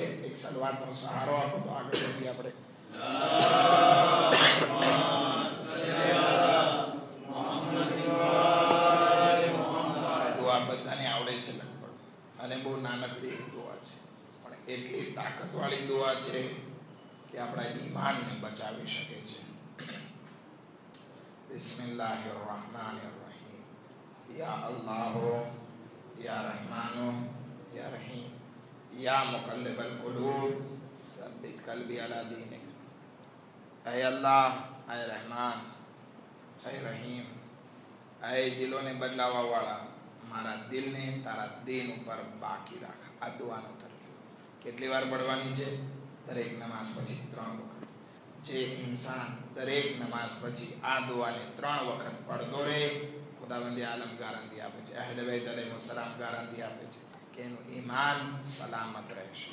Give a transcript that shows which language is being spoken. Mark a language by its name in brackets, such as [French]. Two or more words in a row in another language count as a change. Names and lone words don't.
[Gujarati] એક સલવાતનો સહારો આપો તો આગળ વધીએ આપણે. દુઆ બધાને આવડે છે લગભગ, અને બહુ નાનકડી દુઆ છે, પણ એટલી તાકાતવાળી દુઆ છે કે આપણા ઈમાનને બચાવી શકે છે. [Arabic] بسم الله الرحمن الرحيم. يا الله يا رحمن يا رحيم يا مقلب القلوب ثبت قلبي على دينك. [Gujarati] એ અલ્લાહ, એ રહમાન, એ રહીમ, એ દિલોને બદલાવા વાળા, મારા દિલને તારા દીન ઉપર બાકી રાખ. આ દુઆનો તર્જુમો કેટલી વાર પડવાની છે? દરેક નમાઝ પછી 3 વખત. જે ઇન્સાન દરેક નમાઝ પછી આ દુઆને 3 વખત પડતો રહે, ખુદાવંદ આલમ ગારંટી આપે છે, અહેલે બેત અલૈહિસ્સલામ ગારંટી આપે છે કે એનું ઈમાન સલામત રહેશે.